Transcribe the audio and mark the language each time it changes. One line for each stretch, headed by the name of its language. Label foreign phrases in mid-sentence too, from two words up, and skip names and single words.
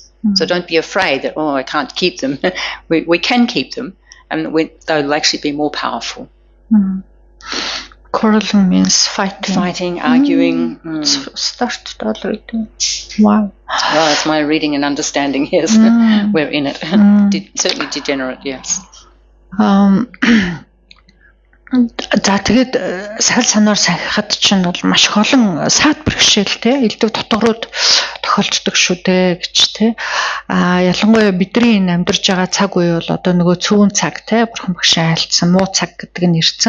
English: So don't be afraid that, I can't keep them. we can keep them, and they'll actually be more powerful. Quarreling means fighting. Fighting, arguing. Started already. Wow. Well, that's my reading and understanding, yes. We're in it. Certainly degenerate, yes.
Mongolian: За тэгээд сахил санаар сахихад чинь бол маш их олон саад бэрхшээл элдв дотоорууд тохиолддог шүү дээ гэж тий. Ялангуяа бидний энэ амьдарч байгаа цаг үе бол одоо нөгөө цөөн цаг тий бурхан багшаа айлцсан муу цаг гэдэг нь ирсэн.